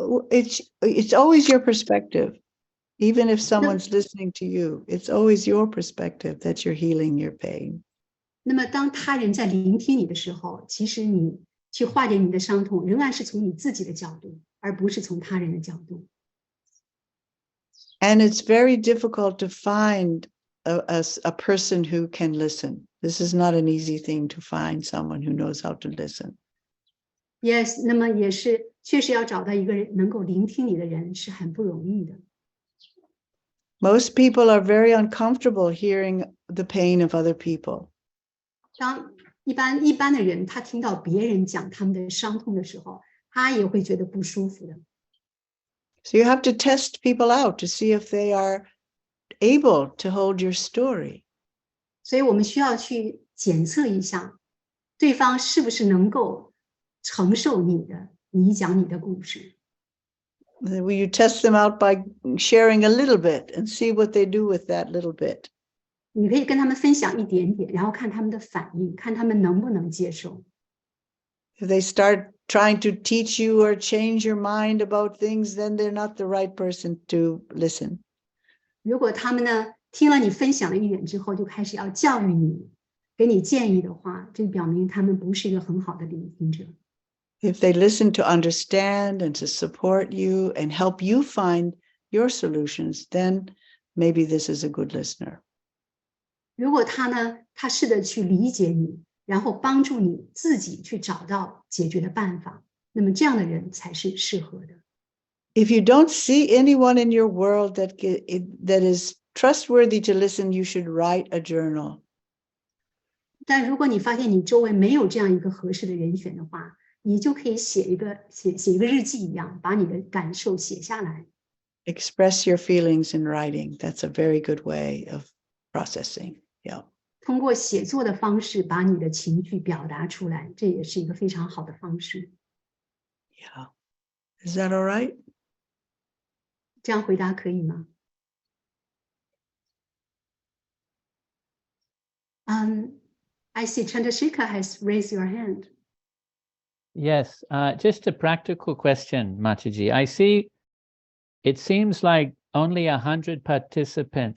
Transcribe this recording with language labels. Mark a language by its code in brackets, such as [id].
[en] It's always your perspective. Even if someone's listening to you, it's always your perspective that you're healing your pain. [zh] 那么当他人在聆听你的时候，其实你去化解你的伤痛，仍然是从你自己的角度，而不是从他人的角度。 [en] And it's very difficult to find a person who can listen. This is not an easy thing to find someone who knows how to listen. [zh] Yes, 那么也是确实要找到一个人能够聆听你的人是很不容易的。 [en] Most people are very uncomfortable hearing the pain of other people. [zh] 当一般的人，他听到别人讲他们的伤痛的时候，他也会觉得不舒服的。 [en] So you have to test people out to see if they are able to hold your story. [zh] 所以我们需要去检测一下，对方是不是能够承受你讲你的故事。 [en] Will you test them out by sharing a little bit and see what they do with that little bit? [zh] 你可以跟他们分享一点点，然后看他们的反应，看他们能不能接受。 [en] If they start trying to teach you or change your mind about things, then they're not the right person to listen. [zh] 如果他们呢听了你分享了一点之后，就开始要教育你，给你建议的话，这表明他们不是一个很好的聆听者。 [en] If they listen to understand and to support you and help you find your solutions, then maybe this is a good listener. [zh] 如果他试着去理解你，然后帮助你自己去找到解决的办法，那么这样的人才是适合的。 [en] If you don't see anyone in your world that is trustworthy to listen, you should write a journal. [zh] 但如果你发现你周围没有这样一个合适的人选的话，你就可以写一个日记一样，把你的感受写下来。 [en] Express your feelings in writing. That's a very good way of processing. Yeah. [zh] 通过写作的方式把你的情绪表达出来，这也是一个非常好的方式。 [en] Yeah. Is that all right? [zh] 这样回答可以吗？ [en] I see Chandrasekhar has raised your hand. Yes, just a practical question, Mataji. I see it seems like only 100 participants.